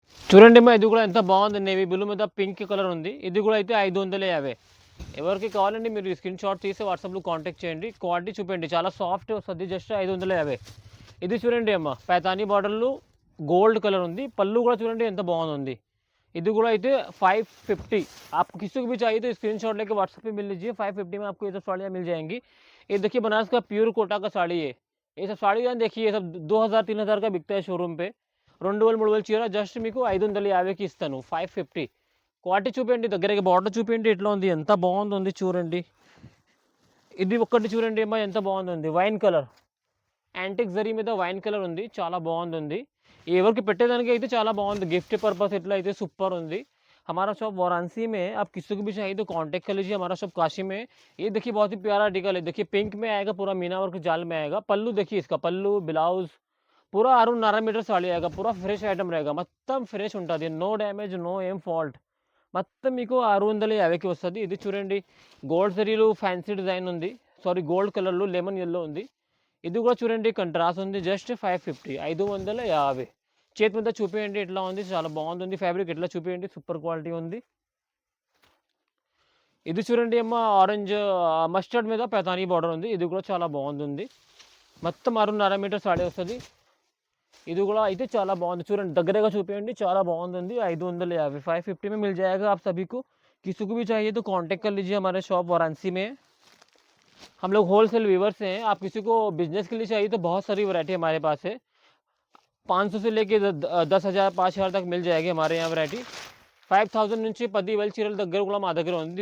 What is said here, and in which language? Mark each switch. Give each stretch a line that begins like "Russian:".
Telugu: చూడండి అమ్మా ఇది కూడా ఎంత బాగుంది, నేవీ బ్లూ మీద పింక్ కలర్ ఉంది. ఇది కూడా అయితే 550. ఎవరికి కావాలంటే మీరు స్క్రీన్ షాట్ తీసి వాట్సాప్లో కాంటాక్ట్ చేయండి. క్వాలిటీ చూపండి, చాలా సాఫ్ట్ వస్తుంది, జస్ట్ 550. ఇది చూడండి అమ్మ పైతానీ బార్డర్లో గోల్డ్ కలర్ ఉంది, పళ్ళు కూడా చూడండి ఎంత బాగుంది. ఇది కూడా అయితే 550.
Hindi: आप किसी को भी चाहिए तो स्क्रीन शॉट लेके व्हाट्सएप पे मिल लीजिए। 550 में आपको ये सब साड़ियाँ मिल जाएंगी। ये देखिए बनारस का प्योर कोटा का साड़ी है, ये सब साड़ी देखिए, ये सब 2000-3000 का बिकता है शोरूम पे.
Telugu: 2,000-3,000 చీర జస్ట్ మీకు 550కి ఇస్తాను, 550. క్వాలిటీ చూపించండి, దగ్గరకి బార్డర్ చూపించండి ఎట్లా ఉంది, ఎంత బాగుంది చూడండి. ఇది ఒక్కటి చూడండి అమ్మా ఎంత బాగుంది, వైన్ కలర్, యాంటిక్ జరీ మీద వైన్ కలర్ ఉంది, చాలా బాగుంది. ఎవరికి పెట్టేదానికి అయితే చాలా బాగుంది, గిఫ్ट पर्पस ఎట్లా అయితే సూపర్ ఉంది.
Hindi: हमारा शॉप वाराणसी में, आप किसी को भी चाहिए तो कांटेक्ट कर लीजिए। हमारा शॉप काशी में। ये देखिए बहुत ही प्यारा आर्टिकल है, देखिए पिंक में आएगा, पूरा मीना वर्क जाल में आएगा। पल्लू देखिए इसका, पल्लू ब्लाउज पूरा 6.5 मीटर साड़ी आएगा, पूरा फ्रेश ఐటమ్ रहेगा,
Telugu: మొత్తం ఫ్రెష్ ఉంటుంది, నో డ్యామేజ్ నో ఏం ఫాల్ట్, మొత్తం మీకు 650కి వస్తుంది. ఇది చూడండి గోల్డ్ జరీలో ఫ్యాన్సీ డిజైన్ ఉంది, సారీ గోల్డ్ కలర్లో లెమన్ ఎల్లో ఉంది. ఇది కూడా చూడండి కంట్రాస్ట్ ఉంది, జస్ట్ 550 550. చేతి మీద చూపించండి ఎట్లా ఉంది, చాలా బాగుంది. ఫ్యాబ్రిక్ ఎట్లా చూపించండి, సూపర్ క్వాలిటీ ఉంది. ఇది చూడండి అమ్మ ఆరెంజ్ మస్టర్డ్ మీద పైతానీ బార్డర్ ఉంది, ఇది కూడా చాలా బాగుంది, మొత్తం 6.5 మీటర్ సాడీ వస్తుంది. ఇది కూడా అయితే చాలా బాగుంది, చూడండి దగ్గరగా చూపించండి, చాలా బాగుంది.
Hindi: 550 550 में मिल जाएगा आप सभी को। किसी को भी चाहिए तो कांटेक्ट कर लीजिए। हमारे शॉप वाराणसी में, हम लोग होलसेल वीवर्स हैं। आप किसी को बिजनेस के लिए चाहिए तो बहुत सारी वैरायटी हमारे पास है। 500 से लेके 10,000 5,000 तक మిల్ जाएगी हमारे यहाँ
Telugu: వెరైటీ 5,000 నుంచి 10,000 చీరల దగ్గర కూడా మా దగ్గర ఉంది.